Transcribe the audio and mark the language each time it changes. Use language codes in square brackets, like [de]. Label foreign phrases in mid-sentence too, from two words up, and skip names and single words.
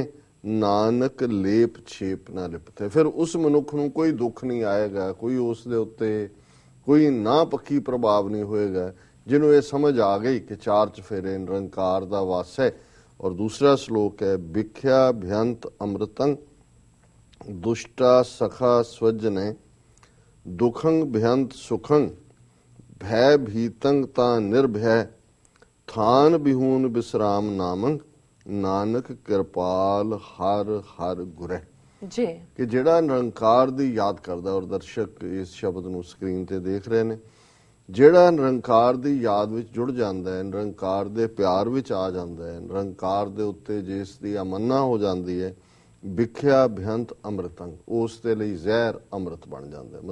[pa] ਨਾਨਕ ਲੇਪ ਛੇਪ ਨਾ ਲਿਪਤੇ, ਫਿਰ ਉਸ ਮਨੁੱਖ ਨੂੰ ਕੋਈ ਦੁੱਖ ਨਹੀਂ ਆਏਗਾ, ਕੋਈ ਉਸ ਦੇ ਉੱਤੇ ਕੋਈ ਨਾ ਪੱਖੀ ਪ੍ਰਭਾਵ ਨਹੀਂ ਹੋਏਗਾ, ਜਿਹਨੂੰ ਇਹ ਸਮਝ ਆ ਗਈ ਕਿ 4 ਚਫੇਰੇ ਨਿਰੰਕਾਰ ਦਾ ਵਾਸ ਹੈ। ਔਰ ਦੂਸਰਾ ਸ਼ਲੋਕ ਹੈ ਵਿਖਿਆ ਭਯੰਤ ਅੰਮ੍ਰਿਤੰ ਦੁਸਟਾ ਸਖਾ ਸ੍ਵਜਨੇ ਦੁਖੰ ਭਯੰਤ ਸੁਖੰ ਭੈ ਭੀਤੰਗ ਤਾ ਨਿਰਭਉ ਥਾਨ ਬਿਹੂਨ ਬਿਸ੍ਰਾਮ ਨਾਮੰ ਨਾਨਕ ਕ੍ਰਿਪਾਲ ਹਰ ਹਰ ਗੁਰਹ। जी ਕਿ ਜਿਹੜਾ ਨਿਰੰਕਾਰ ਦੀ ਯਾਦ ਕਰਦਾ, ਔਰ ਦਰਸ਼ਕ ਇਸ ਸ਼ਬਦ ਨੂੰ ਸਕਰੀਨ ਤੇ ਦੇਖ ਰਹੇ ਨੇ, ਜਿਹੜਾ ਨਿਰੰਕਾਰ ਦੀ ਯਾਦ ਵਿੱਚ ਜੁੜ ਜਾਂਦਾ ਹੈ, ਨਿਰੰਕਾਰ ਦੇ ਪਿਆਰ ਵਿੱਚ ਆ ਜਾਂਦਾ ਹੈ, ਨਿਰੰਕਾਰ ਦੇ ਉੱਤੇ ਜਿਸ ਦੀ ਅਮੰਨਾ ਹੋ ਜਾਂਦੀ ਹੈ, ਵਿਖਿਆ ਭਿਅੰਤ ਅੰਮ੍ਰਿਤੰ, ਉਸ ਦੇ ਲਈ ਜ਼ਹਿਰ ਅੰਮ੍ਰਿਤ ਬਣ ਜਾਂਦਾ ਹੈ।